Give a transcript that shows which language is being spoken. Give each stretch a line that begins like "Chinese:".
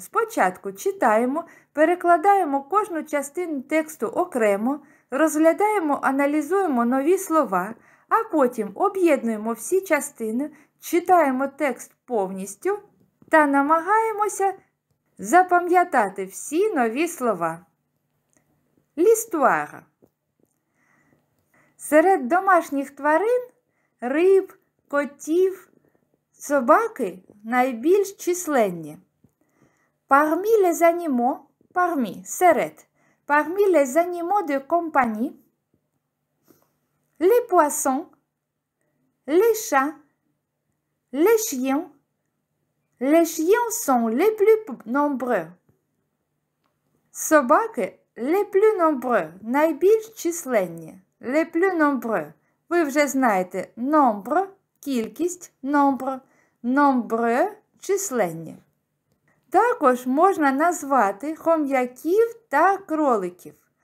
Ukrainian: Спочатку читаємо, перекладаємо кожну частину тексту окремо, розглядаємо, аналізуємо нові слова, а потім об'єднуємо всі частини, читаємо текст повністю та намагаємося запам'ятати всі нові слова.
French: L'histoire.
Ukrainian: Серед домашніх тварин риб, котів, собаки найбільш численні.
French: Parmi les animaux, серед, parmi les animaux de compagnie, les poissons, les chats, les chiens sont les plus nombreux.
Ukrainian: Собаки
French: les plus nombreux,
Ukrainian: найбільш численні,
French: les plus nombreux.
Ukrainian: Ви вже знаєте nombre, кількість, nombre, nombreux, численні. Також можна назвати хом'яків та кроликів.